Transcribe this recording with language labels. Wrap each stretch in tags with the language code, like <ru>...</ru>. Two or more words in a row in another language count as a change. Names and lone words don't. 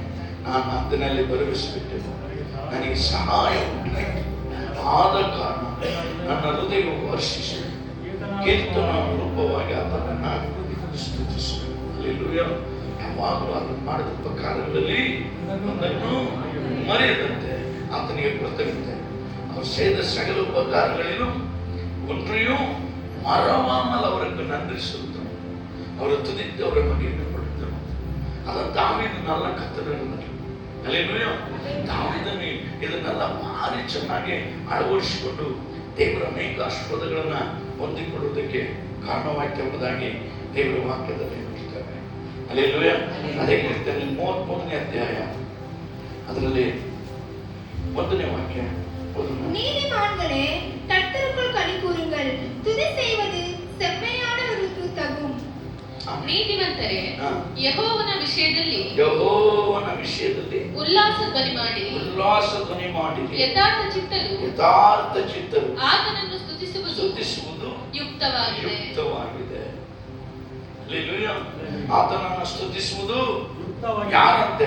<kn>ನಾನು ಆತನಲ್ಲಿ ಭರವಸೆಬಿಟ್ಟೆನು, ನನಗೆ ಸಹಾಯ ಉಂಟಾಯಿತು. ಆದ ಕಾರಣ ನನ್ನ ಹೃದಯವು ಹರ್ಷಿಸಿ ಕೀರ್ತನ ರೂಪವಾಗಿ ಆತನನ್ನ ಸ್ತುತಿಸಬೇಕು. ಹಲ್ಲೆಲೂಯಾ. ಯಾವಾಗಲೂ ಅದನ್ನು ಮಾಡಿದ ಉಪಕಾರಗಳಲ್ಲಿ ಒಂದನ್ನು ಮರೆಯದಂತೆ ಆತನಿಗೆ ಕೃತಜ್ಞತೆ.</kn> <ta>அவர் செய்த சகல உபகாரங்களிலும் ஒன்றையும் மறவாமல் அவருக்கு நன்றி செலுத்தணும். அவரை துதித்து அவரை மகிமைப்படுத்தணும். அதான் தாவீது நல்லா கத்துறாரு. அல்லேலூಯಾ.</ta> <kn>தாವೀದನು ಇದನ್ನೆಲ್ಲ ಭಾರಿ ಚೆನ್ನಾಗಿ ಅಳವಡಿಸಿಕೊಂಡು ದೇವರ ಅನೇಕ ಆಶೀರ್ವಾದಗಳನ್ನ ಹೊಂದಿಕೊಳ್ಳುವುದಕ್ಕೆ ಕಾರಣವಾಯ್ತು ಎಂಬುದಾಗಿ ದೇವರ ವಾಕ್ಯದಲ್ಲಿ ನೋಡ್ತೇವೆ.</kn> <ta>அல்லேலூயா.</ta> <kn>ಅದೇ ಕೀರ್ತನೆ 33ನೇ ಅಧ್ಯಾಯ ಅದರಲ್ಲಿ 1ನೇ ವಾಕ್ಯ.</kn> <ta>நீதிமான்களே கர்த்தருக்குள் களி கூறுங்கள், துதி செய்வது செம்மையானவருக்கு தகும்.</ta> <kn>ನೀತಿವಂತರೇ ಯೆಹೋವನ ವಿಷಯದಲ್ಲಿ ಉಲ್ಲಾಸ ಧ್ವನಿ ಮಾಡಿ ಯಥಾರ್ಥ ಚಿತ್ತರು ಆತನನ್ನು ಸ್ತುತಿಸುವುದು ಯುಕ್ತವಾಗಿದೆ. அல்லேலೂಯಾ. ಆತನನ್ನು ಸ್ತುತಿಸುವುದು ಯಾರಂತೆ?</kn>